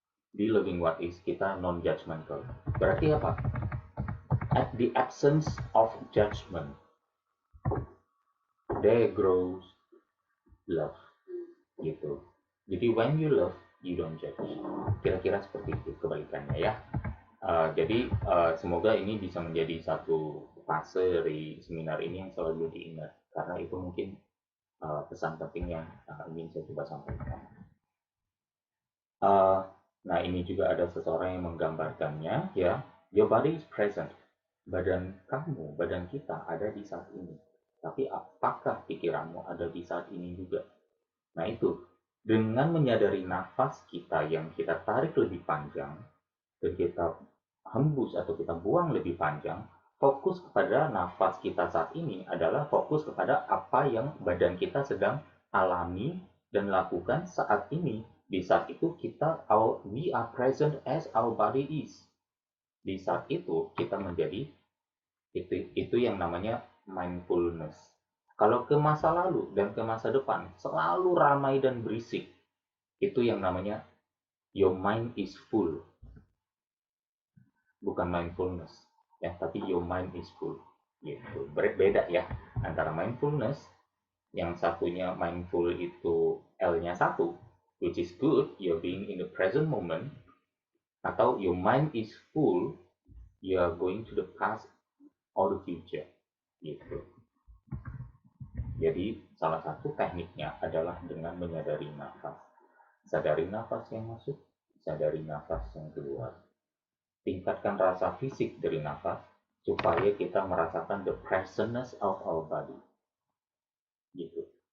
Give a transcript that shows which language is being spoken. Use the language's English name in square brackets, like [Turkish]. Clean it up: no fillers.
[Indonesian] Di [English] living what is [Indonesian] kita non-judgmental. Berarti apa? [English] At the absence of judgment, there grows love. Gitu. [Indonesian] Jadi [English] when you love, you don't judge. [Indonesian] Kira-kira seperti itu kebalikannya ya. Jadi semoga ini bisa menjadi satu fase dari seminar ini yang selalu diingat. Karena itu mungkin pesan penting yang ingin saya coba sampaikan. Nah ini juga ada seseorang yang menggambarkannya ya. [English] Your body is present. [Indonesian] Badan kamu, badan kita ada di saat ini. Tapi apakah pikiranmu ada di saat ini juga? Nah itu, dengan menyadari nafas kita yang kita tarik lebih panjang, dan kita hembus atau kita buang lebih panjang, fokus kepada nafas kita saat ini adalah fokus kepada apa yang badan kita sedang alami dan lakukan saat ini. Di saat itu [English] we are present as our body is. [Indonesian] Di saat itu kita menjadi itu yang namanya mindfulness. Kalau ke masa lalu dan ke masa depan selalu ramai dan berisik, itu yang namanya [English] your mind is full. [Indonesian] Bukan mindfulness, ya, tapi [English] your mind is full. [Indonesian] Gitu. Berbeda ya antara mindfulness, yang satunya mindful itu L-nya 1, [English] which is good, you're being in the present moment. [Indonesian] Atau [English] your mind is full, you are going to the past or the future. [Indonesian] Gitu. Jadi salah satu tekniknya adalah dengan menyadari nafas. Sadari nafas yang masuk, sadari nafas yang keluar. Tingkatkan rasa fisik dari nafas supaya kita merasakan [English] the presence of our body. [Indonesian] Gitu.